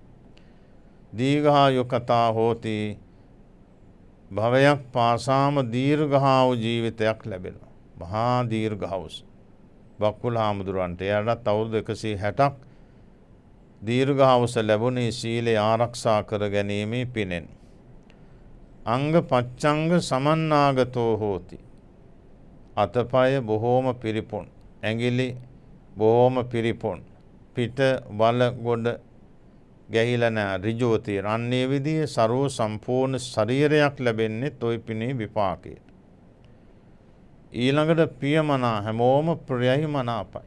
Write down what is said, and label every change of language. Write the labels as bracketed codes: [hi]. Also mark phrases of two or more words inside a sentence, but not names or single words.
[pi] දීඝායු කතා හෝති [si] භවයක් පාසාම දීර්ඝායු ජීවිතයක් ලැබෙනවා. මහා දීර්ඝායුෂ. බක්කුල හාමුදුරන්ට එයාට අවුරුදු 160ක් දීර්ඝායුෂ ලැබුණේ සීලය ආරක්ෂා කර ගැනීමේ පිනෙන්. [pi] අංග පච්ඡංග සමන්නාගතෝ හෝති. [si] අතපය බොහෝම පිරිපුන්. ඇඟිලි බොහෝම පිරිපුන්. පිට වල ගොඩ ගැහිලා නැහැ. ඍජුව තියෙන. අන්නේ විදිහේ ਸਰව සම්පූර්ණ ශරීරයක් ලැබෙන්නේ toy පිනේ විපාකයට. ඊළඟට පියමනා හැමෝම ප්‍රියයි මනාපයි.